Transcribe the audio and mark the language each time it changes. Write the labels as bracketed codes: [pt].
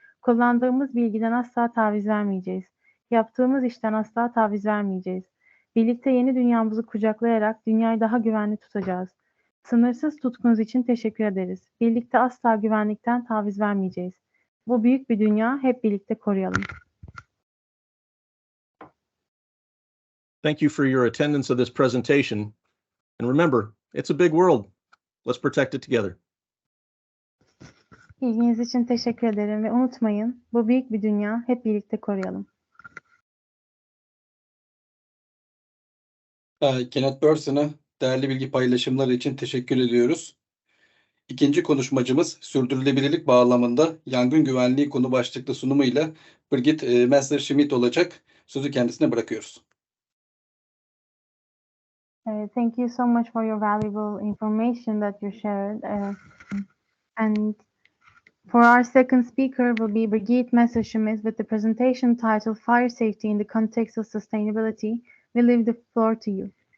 [tr] Kullandığımız bilgiden asla taviz vermeyeceğiz. Yaptığımız işten asla taviz vermeyeceğiz. Birlikte yeni dünyamızı kucaklayarak dünyayı daha güvenli tutacağız. Sınırsız tutkunuz için teşekkür ederiz. Birlikte asla güvenlikten taviz vermeyeceğiz. Bu büyük bir dünya, hep birlikte koruyalım. [en] Thank you for your attendance of this presentation. And remember, it's a big world. Let's protect it together. [tr] İlginiz için teşekkür ederim ve unutmayın, bu büyük bir dünya, hep birlikte koruyalım. Kenneth Burson'a değerli bilgi paylaşımları için teşekkür ediyoruz. İkinci konuşmacımız sürdürülebilirlik bağlamında yangın güvenliği konu başlıklı sunumuyla Birgit Messerschmidt olacak. Sözü kendisine bırakıyoruz. [en] Thank you so much for your valuable information that you shared. And for our second speaker will be Birgit Messerschmidt with the presentation titled Fire Safety in the Context of Sustainability. We leave the floor to you.